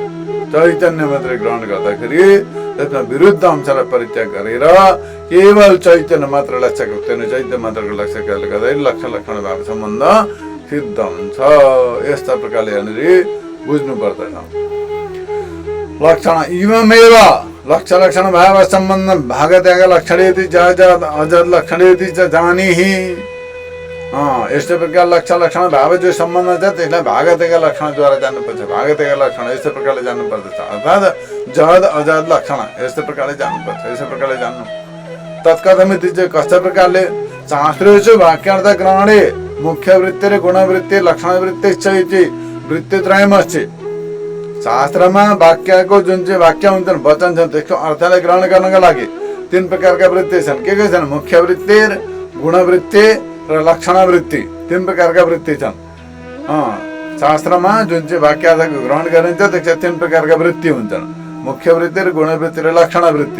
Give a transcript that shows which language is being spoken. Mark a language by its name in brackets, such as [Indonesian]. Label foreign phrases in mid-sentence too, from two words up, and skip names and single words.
[Nepali] चैतन्य मात्रै ग्रहण गर्दाखेरि त्यसमा विरुद्ध अंशलाई परित्याग गरेर केवल चैतन्य मात्र लक्ष्यकत्वेन चैतन्य मात्रको लक्ष्यले गर्दाखेरि लक्ष्य लक्षण भाव सम्बन्ध सिद्ध हुन्छ। यस्ता प्रकारले यहाँनिर बुझ्नु पर्दैन। [Sanskrit] लक्षण इममेव लक्ष्य लक्षण भाव सम्बन्ध भागत्याग लक्षणेति जज अजद लक्षणेति च जानीहि [Nepali] यस्तै प्रकार लक्ष्य लक्षण भाव जो सम्बन्ध छ त्यसलाई भागत्याग लक्षणद्वारा जान्नुपर्छ। भागत्याग लक्षण यस्तै प्रकारले जान्नुपर्दछ अर्थात् जद अजद लक्षण यस्तै प्रकारले जान्नुपर्छ। यस्तै प्रकारले जान्नु [Sanskrit] तत्कथमिति [Nepali] चाहिँ कस्ता प्रकारले [Sanskrit] शास्त्रेषु वाक्यार्थ ग्रहणे मुख्य वृत्ति र गुणवृत्ति लक्षण वृत्ति इति वृत्तित्रयमस्ति। [Nepali] शास्त्रमा वाक्यको जुन चाहिँ वाक्य हुन्छन् वचन छन् त्यसको अर्थलाई ग्रहण गर्नका लागि तीन प्रकारका वृत्ति छन्। के छन् मुख्य वृत्ति गुणवृत्ति र लक्षण वृत्ति तीन प्रकारका वृत्ति छन्। शास्त्रमा जुन चाहिँ वाक्यार्थको ग्रहण गरिन्छ त्यसका तीन प्रकारका वृत्ति हुन्छन् मुख्य वृत्ति र गुणवृत्ति र लक्षण वृत्ति।